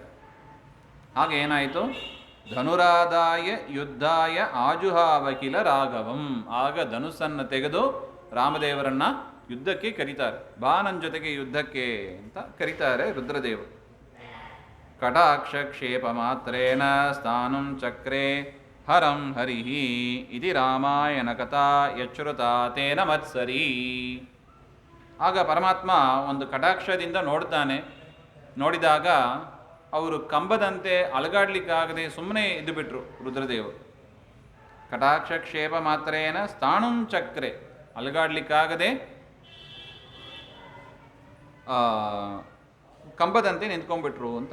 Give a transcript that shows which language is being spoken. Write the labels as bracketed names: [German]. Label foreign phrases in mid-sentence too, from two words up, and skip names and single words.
[Kannada] ಹಾಗೆ ಏನಾಯಿತು? [Sanskrit] ಧನುರಾದಾಯ ಯುದ್ಧಾಯ ಆಜುಹಾವಕಿಲ ರಾಘವಂ. [Kannada] ಆಗ ಧನುಸ್ಸನ್ನು ತೆಗೆದು ರಾಮದೇವರನ್ನ ಯುದ್ಧಕ್ಕೆ ಕರೀತಾರೆ. ಬಾ ನನ್ನ ಜೊತೆಗೆ ಯುದ್ಧಕ್ಕೆ ಅಂತ ಕರೀತಾರೆ ರುದ್ರದೇವರು. [Sanskrit] ಕಟಾಕ್ಷ ಕ್ಷೇಪ ಮಾತ್ರೇನ ಸ್ಥಾನಂ ಚಕ್ರೆ ಹರಂ ಹರಿಹಿ ಇತಿ ರಾಮಾಯಣ ಕಥಾ ಯಚ್ಛ್ರುತಾ ತೇನ ಮತ್ಸರಿ. [Kannada] ಆಗ ಪರಮಾತ್ಮ ಒಂದು ಕಟಾಕ್ಷದಿಂದ ನೋಡ್ತಾನೆ. ನೋಡಿದಾಗ ಅವರು ಕಂಬದಂತೆ ಅಲಗಾಡ್ಲಿಕ್ಕಾಗದೆ ಸುಮ್ಮನೆ ಇದ್ದು ಬಿಟ್ರು ರುದ್ರದೇವರು. [Sanskrit] ಕಟಾಕ್ಷ ಕ್ಷೇಪ ಮಾತ್ರೇನ ಸ್ಥಾಣುಂ ಚಕ್ರೆ, [Kannada] ಅಲಗಾಡ್ಲಿಕ್ಕಾಗದೆ ಕಂಬದಂತೆ ನಿಂತ್ಕೊಂಡ್ಬಿಟ್ರು ಅಂತ.